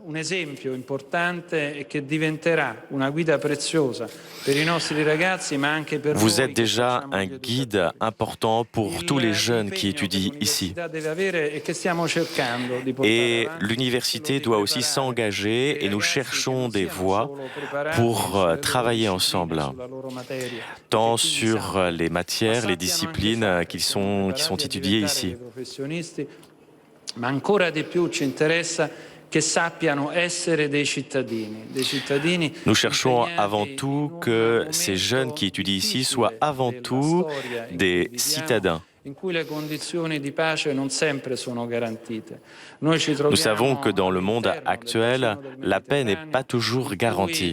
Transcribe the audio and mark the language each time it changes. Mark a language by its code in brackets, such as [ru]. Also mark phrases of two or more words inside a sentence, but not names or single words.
[fr] Vous êtes déjà un guide important pour tous les jeunes qui étudient ici. Et l'université doit aussi s'engager et nous cherchons des voies pour travailler ensemble, tant sur les matières, les disciplines qui sont étudiées ici. [it] Ma ancora di più ci interessa che sappiano essere dei cittadini. [fr] Nous cherchons avant tout que ces jeunes qui étudient ici soient avant tout des citadins. Nous savons que dans le monde actuel, la paix n'est pas toujours garantie.